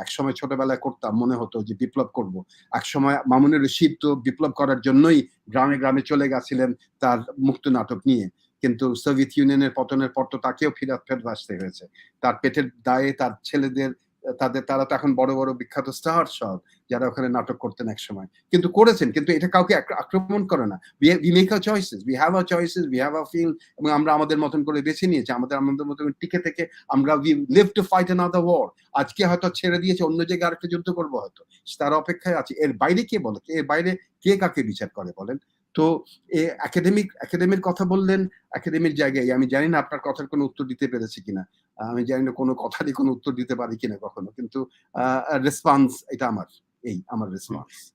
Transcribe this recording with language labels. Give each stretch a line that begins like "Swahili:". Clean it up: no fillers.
Bangla: একসময় ছোটবেলায় করতাম, মনে হতো যে বিপ্লব করব। একসময় মামুনুর রশিদ তো বিপ্লব করার জন্যই গ্রামে গ্রামে চলে গেছিলেন তার মুক্ত নাটক নিয়ে। কিন্তু সোভিয়েত ইউনিয়নের পতনের পর তো তাকেও ফেরত আসতে হয়েছে। তার পেটের দায়ে তার ছেলেদের, তারা তো এখন বড় বড় বিখ্যাত স্টার সব, যারা ওখানে নাটক করতেন একসময়, কিন্তু করেছেন, কিন্তু এটা কাউকে আক্রমণ করে না।
English: we make our choices, we have our choices, we have our feel,
Bangla: এবং আমরা আমাদের মতন করে বেছে নিয়েছি, আমাদের মতন টিকে থেকে আমরা
English: we live to fight another war।
Bangla: আজকে হয়তো ছেড়ে দিয়েছে, অন্য জায়গায় আরেকটা যুদ্ধ করবো হয়তো, তার অপেক্ষায় আছে। এর বাইরে কে বলে, এর বাইরে কে কাকে বিচার করে বলেন? তো একাডেমির কথা বললেন, একাডেমির জায়গায় আমি জানি না আপনার কথার কোনো উত্তর দিতে পেরেছি কিনা, আমি জানি না কোনো কথারই কোনো উত্তর দিতে পারি কিনা কখনো, কিন্তু রেসপন্স এটা আমার রেসপন্স।